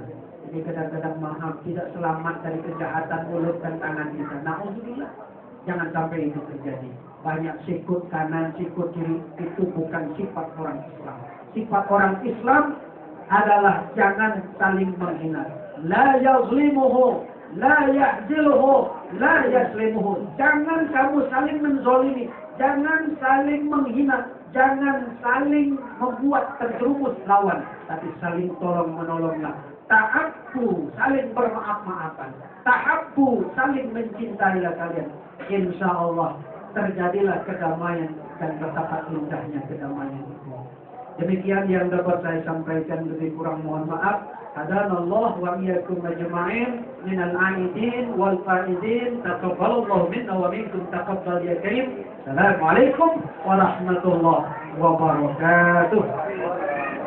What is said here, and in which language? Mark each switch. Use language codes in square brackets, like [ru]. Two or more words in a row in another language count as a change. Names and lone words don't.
[id] Jadi kadang-kadang maaf tidak selamat dari kejahatan mulut dan tangan kita. [ar] نعوذ بالله. [id] Jangan sampai itu terjadi. Banyak sikut kanan, sikut kiri, itu bukan sifat orang Islam. Sifat orang Islam adalah jangan saling menghina. [ar] لا يظلمه، لا يخذله، لا يظلمه. [id] Jangan kamu saling menzolimi, jangan saling menghina, jangan saling membuat terjerumus lawan, tapi saling tolong menolonglah. Ta'abbu, saling bermaaf-maafan. Ta'abbu, saling mencintailah kalian. [ar] إن شاء الله [id] terjadilah kedamaian dan betapa indahnya kedamaian itu. Demikian yang dapat saya sampaikan, lebih kurang mohon maaf. [ar] هدانا الله وإياكم أجمعين من العائدين والفائزين. تقبل الله منا ومنكم تقبل يا كريم. السلام عليكم ورحمة الله وبركاته.